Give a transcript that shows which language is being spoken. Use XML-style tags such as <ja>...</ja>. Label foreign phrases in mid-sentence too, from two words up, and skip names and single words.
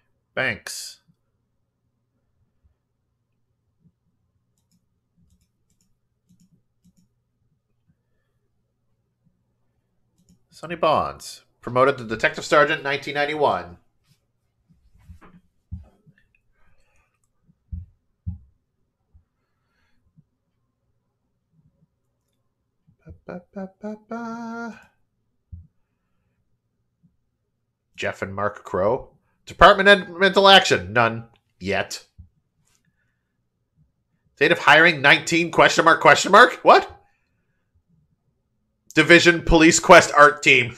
<en>Banks. Sonny Bonds. Promoted to Detective Sergeant 1991. Ba, ba, ba, ba. Jeff and Mark Crow. Departmental action. None. Yet. Date of hiring 19 question mark question mark? What? Division Police Quest Art Team.</en>